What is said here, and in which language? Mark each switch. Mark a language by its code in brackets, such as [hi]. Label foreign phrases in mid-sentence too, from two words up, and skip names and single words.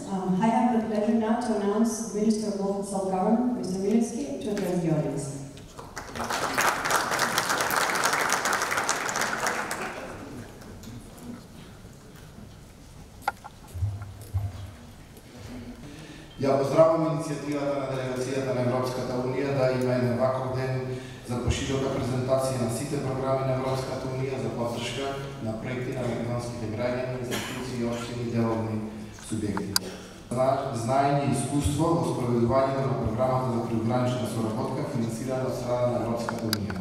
[en] I have the pleasure now to announce the Minister of Local Self-Government, Mr. Milevski, to address the audience. [sr] Ja pozdravljam [mk] иницијативата на делегацијата на Европската Унија да има еден ваков ден за поширока презентација на сите програми на Европската Унија за поддршка на проекти на македонските граѓани, институции, општини и деловни субјекти. Знаење и искуство во спроведувањето на програмата за прегранична соработка финансирана од страна на Европската Унија.